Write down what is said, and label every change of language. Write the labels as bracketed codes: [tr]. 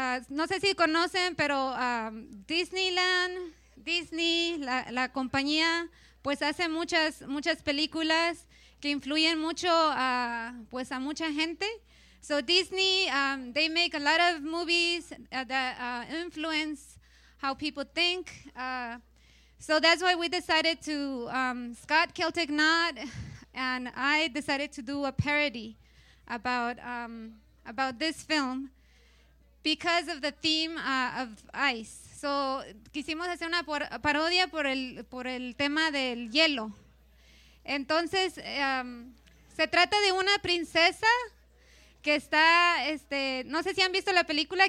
[es] No sé si conocen, pero Disney, la compañía, pues hace muchas películas que influyen mucho a mucha gente. [en] So Disney, they make a lot of movies that influence how people think. So that's why we decided to, Scott Celtic Knot and I decided to do a parody about this film because of the theme of ice. [es] So quisimos hacer una parodia por el tema del hielo. Entonces, se trata de una princesa que está, no sé si han visto la película.